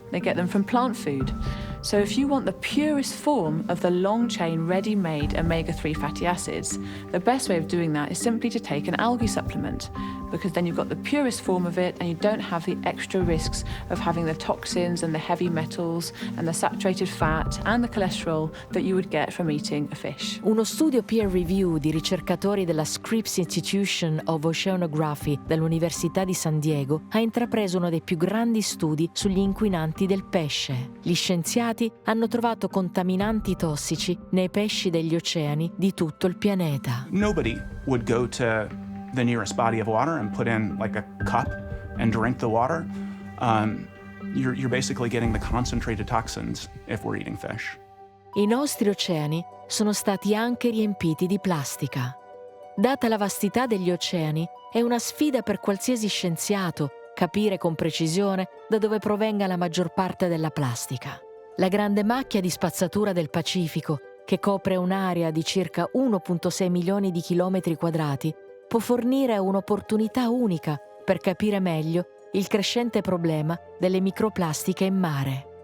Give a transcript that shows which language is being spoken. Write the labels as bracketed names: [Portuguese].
[English] They get them from plant food. So if you want the purest form of the long-chain, ready-made omega-3 fatty acids, the best way of doing that is simply to take an algae supplement, because then you've got the purest form of it and you don't have the extra risks of having the toxins and the heavy metals and the saturated fat and the cholesterol that you would get from eating a fish. [Italian] Uno studio peer review di ricercatori della Scripps Institution of Oceanography dell'Università di San Diego ha intrapreso uno dei più grandi studi sugli inquinanti del pesce. Gli scienziati hanno trovato contaminanti tossici nei pesci degli oceani di tutto il pianeta. [English] Nobody would go to the nearest body of water and put in like a cup and drink the water. You're basically getting the concentrated toxins if we're eating fish. [Italian] I nostri oceani sono stati anche riempiti di plastica. Data la vastità degli oceani, è una sfida per qualsiasi scienziato capire con precisione da dove provenga la maggior parte della plastica. La grande macchia di spazzatura del Pacifico, che copre un'area di circa 1,6 milioni di chilometri quadrati, può fornire un'opportunità unica per capire meglio il crescente problema delle microplastiche in mare.